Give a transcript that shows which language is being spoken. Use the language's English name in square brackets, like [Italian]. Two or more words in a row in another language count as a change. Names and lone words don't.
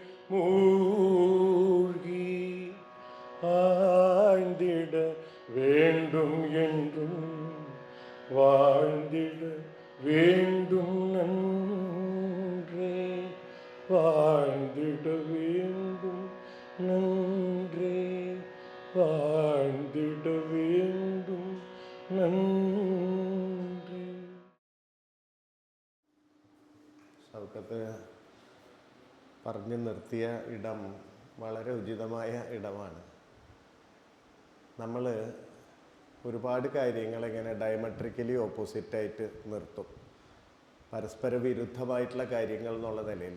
[Tamil] மூழ்கி ஆழ்ந்திட வேண்டும் என்றும் வாழ்ந்திட வேண்டும் நன்றே, வாழ்ந்திட வேண்டும் நன்றே, வாழ்ந்திட வேண்டும் നന്ദി. [Malayalam] ഷൗക്കത്ത് പറഞ്ഞു നിർത്തിയ ഇടം വളരെ ഉചിതമായ ഇടമാണ്. നമ്മൾ ഒരുപാട് കാര്യങ്ങൾ ഇങ്ങനെ [English] diametrically opposite [Malayalam] നിർത്തും, പരസ്പര വിരുദ്ധമായിട്ടുള്ള കാര്യങ്ങൾ എന്നുള്ള നിലയിൽ.